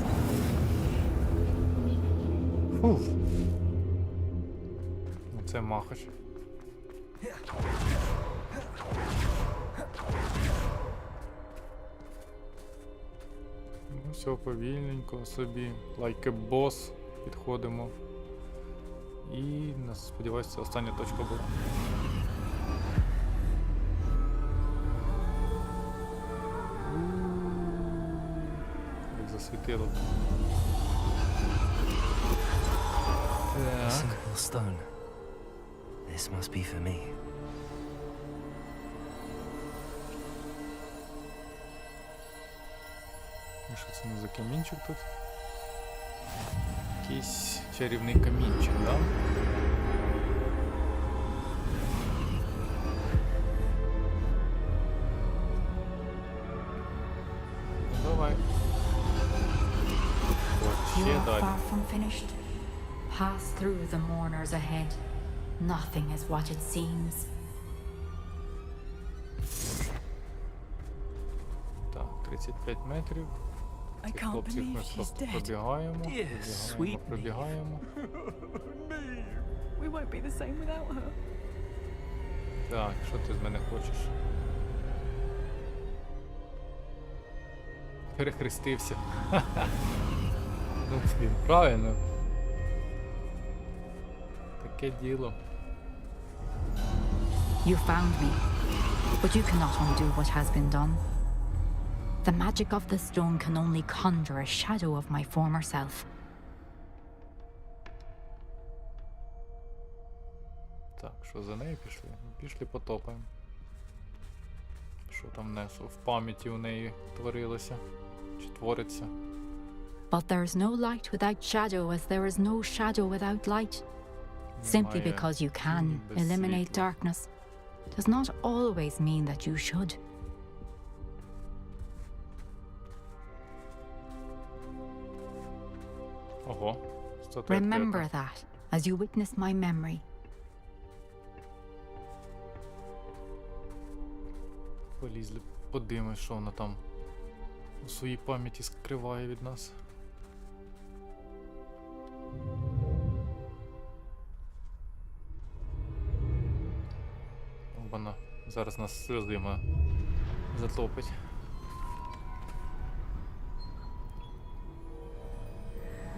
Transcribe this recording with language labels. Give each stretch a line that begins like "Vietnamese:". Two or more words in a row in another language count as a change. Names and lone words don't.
Ukrainian: Фуф. Це махач. Ну, все повільненько собі.
English: Like a boss
Ukrainian: підходимо. І, сподіваюся, це остання точка була. Як засвітило. Так. Simple stone. This must be for me. І що це не за камінчик тут? Якийсь чарівний камінчик, да? Давай. От,
English: You
Ukrainian: ще
English: are
Ukrainian: далі.
English: far from finished. Pass through the mourners ahead. Nothing is what it seems.
Ukrainian: Так, 35 метрів. Цих хлопців ми просто пробігаємо, пробігаємо.
English: We won't be the same without her.
Ukrainian: Так, що ти з мене хочеш? Перехрестився. Ну, блін, правильно. Таке діло.
English: You found me, but you cannot undo what has been done. The magic of the stone can only conjure a shadow of my former self.
Ukrainian: Так, що за нею пішли? Пішли потопаємо. Що там несу? В пам'яті у неї творилося? Чи твориться?
English: But there is no light without shadow, as there is no shadow without light. Simply
Ukrainian: Немає
English: because you can
Ukrainian: тіні без
English: eliminate
Ukrainian: світла.
English: darkness does not always mean that you should.
Ukrainian: Ого. Статуетка
English: Remember
Ukrainian: яка.
English: that as you witness my memory.
Ukrainian: Полізли, подивимось, що вона там у своїй пам'яті скриває від нас. Вона зараз нас сльозима затопить.